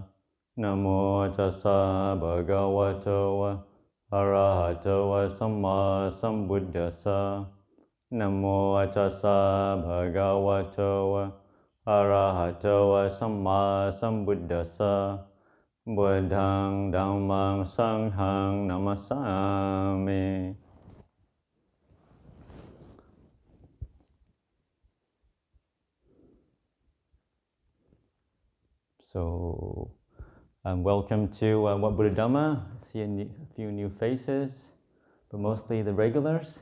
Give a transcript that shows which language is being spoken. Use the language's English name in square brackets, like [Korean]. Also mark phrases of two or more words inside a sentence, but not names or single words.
[Pali] Namo tassa bhagavato arahato samma sambuddhassa. Namo tassa bhagavato arahato samma sambuddhassa. Buddhang dhammang sanghang namasami. [English] So, welcome to What Buddha Dhamma. I see a few new faces, but mostly the regulars.